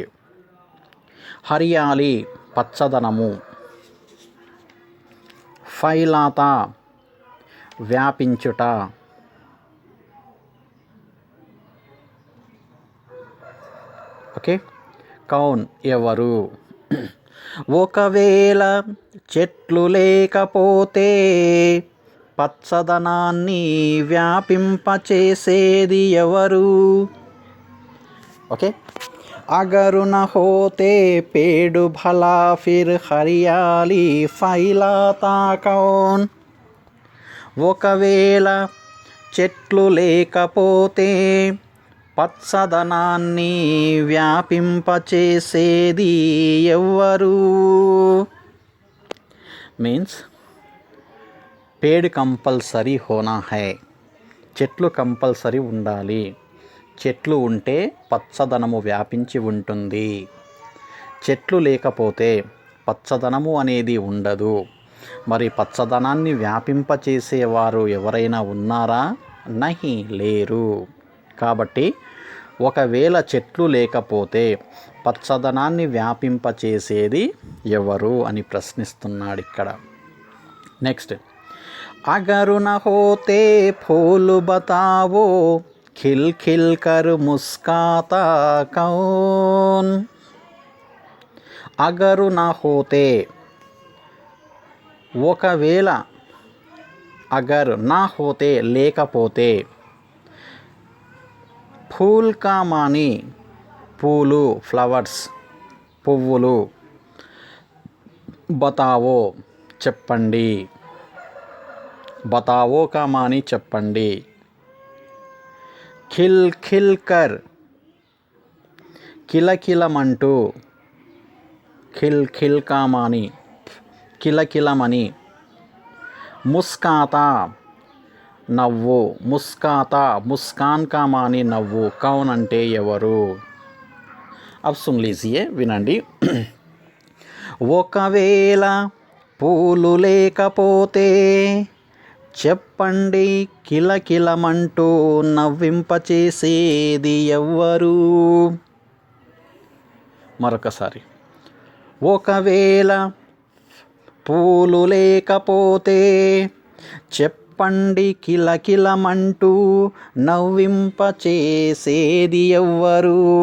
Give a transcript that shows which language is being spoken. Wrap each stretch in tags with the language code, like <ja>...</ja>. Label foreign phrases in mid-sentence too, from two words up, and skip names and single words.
<te>हरियाली पచ్చदनमु, फैलाता व्यापिंచుట, ఓకే, కౌన్ ఎవరు. ఒకవేళ చెట్లు లేకపోతే పచ్చదనాన్ని వ్యాపింపచేసేది ఎవరు?</te> <hi>ఓకే, अगर न होते पेड़ भला फिर हरियाली फैलाता कौन.</hi> <te>ఒకవేళ చెట్లు లేకపోతే పచ్చదనాన్ని వ్యాపింపచేసేది ఎవ్వరు?</te> <hi>మీన్స్ पेड़ कंपल्सरी होना है,</hi> <te>చెట్లు కంపల్సరీ ఉండాలి. చెట్లు ఉంటే పచ్చదనము వ్యాపించి ఉంటుంది. చెట్లు లేకపోతే పచ్చదనము అనేది ఉండదు. మరి పచ్చదనాన్ని వ్యాపింపచేసేవారు ఎవరైనా ఉన్నారా? నహి, లేరు. కాబట్టి ఒకవేళ చెట్లు లేకపోతే పచ్చదనాన్ని వ్యాపింపచేసేది ఎవరు అని ప్రశ్నిస్తున్నాడు ఇక్కడ. నెక్స్ట్,</te> <hi>अगर न होते फूल बताओ खिल खिल कर मुस्काता कौन. अगर न होते,</hi> <te>ఒకవేళ,</te> <hi>अगर ना होते</hi> <te>లేకపోతే,</te> <hi>फूल का मानी</hi> <te>పూలు, ఫ్లవర్స్, పువ్వులు, బతావో చెప్పండి,</te> <hi>बताओ का मानी</hi> <te>చెప్పండి,</te> <hi>खिल खिल कर</hi> <te>కిలకిలమంటూ,</te> <hi>खिल खिल का मानी</hi> <te>కిలకిలమని, ముస్కాతా నవ్వు,</te> <hi>मुस्काता मुस्कान का मानी</hi> <te>నవ్వు, కౌన్ అంటే ఎవరు?</te> <hi>अब सुन लीजिए,</hi> <te>వినండి. ఒకవేళ పూలు లేకపోతే చెప్పండి కిలకిలమంటూ నవ్వింపచేసేది ఎవ్వరు? మరొకసారి, ఒకవేళ పూలు లేకపోతే చెప్పండి కిలకిలమంటూ నవ్వింపచేసేది ఎవ్వరు?</te>